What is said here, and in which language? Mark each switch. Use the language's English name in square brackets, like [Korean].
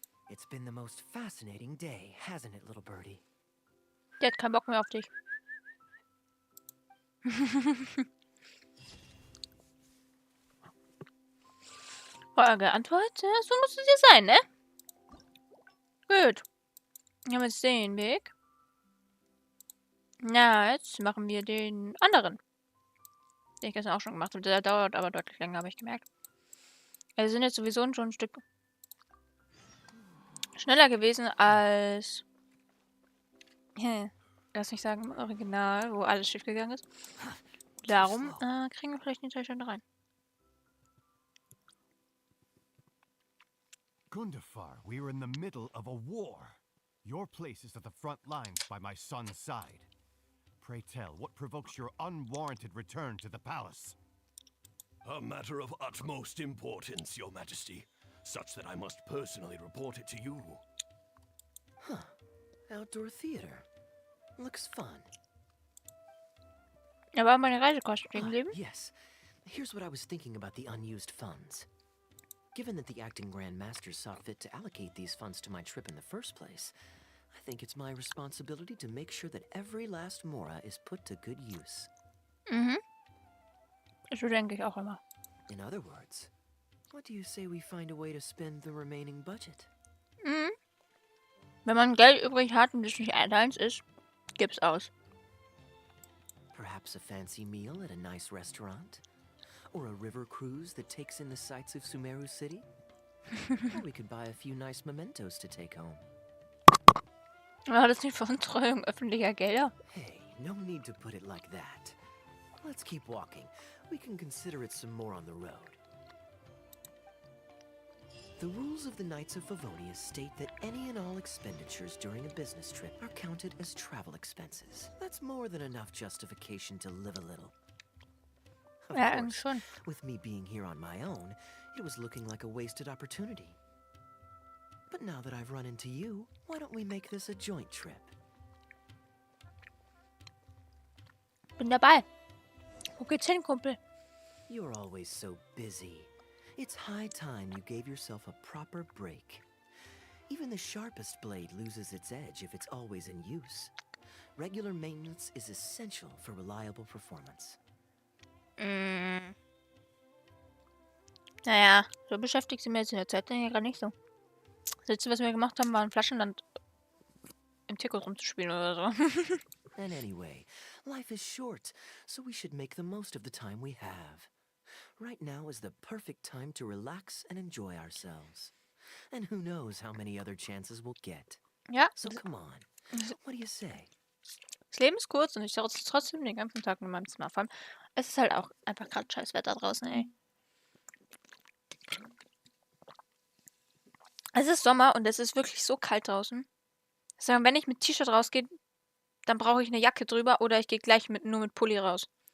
[English] It's been the most fascinating day, hasn't it, little birdie? [German] Der hat keinen Bock mehr auf dich. Geantwortet? Ja, so muss es ja sein, ne? Gut. Wir haben jetzt den Weg. Na, jetzt machen wir den anderen. Den ich gestern auch schon gemacht habe. Der dauert aber deutlich länger, habe ich gemerkt. Wir sind jetzt sowieso schon ein Stück schneller gewesen als... Lass mich sagen, im Original, wo alles schief gegangen ist. Darum kriegen wir vielleicht nicht schon rein. [English] Gundafar, we are in the middle of a war. Your place is at the front lines by my son's side. Pray tell, what provokes your unwarranted return to the palace? A matter of utmost importance, Your Majesty, such that I must personally report it to you. Huh. Outdoor theater. Looks fun. [German] Aber meine Reisekosten stehen geblieben. [English] Yes. Here's what I was thinking about the unused funds. Given that the acting Grand Masters saw fit to allocate these funds to my trip in the first place, I think it's my responsibility to make sure that every last mora is put to good use. [German] Mhm. So denke ich auch immer. [English] In other words, what do you say we find a way to spend the remaining budget? Mhm. [German] Wenn man Geld übrig hat und es nicht deins ist, gib's aus. [English] Perhaps a fancy meal at a nice restaurant? Or a river cruise that takes in the sights of Sumeru City? Or we could buy a few nice mementos to take home. [German] War das nicht Veruntreuung öffentlicher Gelder? [English] Hey, no need to put it like that. Let's keep walking. We can consider it some more on the road. The rules of the Knights of Favonius state that any and all expenditures during a business trip are counted as travel expenses. That's more than enough justification to live a little. Of [German] Ja, eigentlich [English] course, [German] schon. [English] with me being here on my own, it was looking like a wasted opportunity. But now that I've run into you, why don't we make this a joint trip? [German] Bin dabei. Wo geht's hin, Kumpel? [English] You're always so busy. It's high time you gave yourself a proper break. Even the sharpest blade loses its edge if it's always in use. Regular maintenance is essential for reliable performance. [German] Naja, so beschäftigt sind wir jetzt in der Zeit gerade nicht so. Das letzte, was wir gemacht haben, war ein Flaschenland im Tickos rumzuspielen oder so. [English] And anyway, life is short, so we should make the most of the time we have. Right now is the perfect time to relax and enjoy ourselves. And who knows how many other chances we'll get. [German] Ja, [English] So come on, what do you say? [German] das Leben ist kurz und ich sitze trotzdem den ganzen Tag in meinem Zimmer. Vor allem, es ist halt auch einfach gerade scheiß Wetter draußen, ey. Es ist Sommer und es ist wirklich so kalt draußen. Sagen, wenn ich mit T-Shirt rausgehe, dann brauche ich eine Jacke drüber oder ich gehe gleich nur mit Pulli raus.